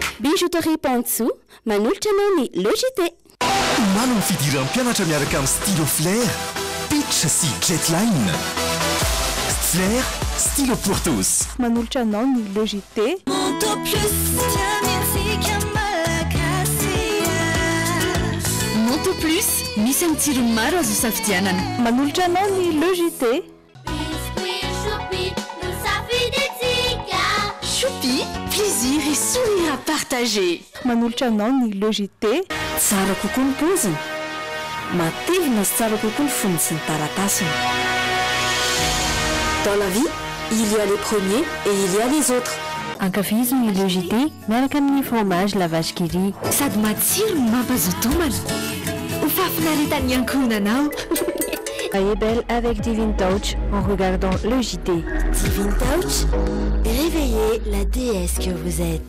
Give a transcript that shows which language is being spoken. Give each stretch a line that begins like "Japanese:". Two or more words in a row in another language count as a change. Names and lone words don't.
Malagasy: bijouterie Pantsu manolotra anao ny Logité. Manana ny fidiran'ny mpianatra miaraka amin'ny stylo Flair, Pitch sy Jetline.
French: Flair, stylo pour tous.
Malagasy: Manolotra anao ny Logité. Moto Plus, misy amin'ny tsirony maro azo safidianana. Manolotra anao ny Logité.
French: Choupi, plaisir et sourire à partager.
Malagasy: Manolotra anao ny Logité. Tsara kokoa ny poziny, matevina sy tsara kokoa ny foniny sy ny taratasiny.
French: Dans la vie, il y a les premiers et il y a les autres.
Malagasy: Ankafizo ny Logité miaraka amin'ny fromage la vache qui rit. Sady matsiro no mampazoto homana. Ho fafinaretany ankohonanao.
French: Soyez belle avec Divine Touch en regardant Logité. Divine Touch, réveillez la déesse que vous êtes.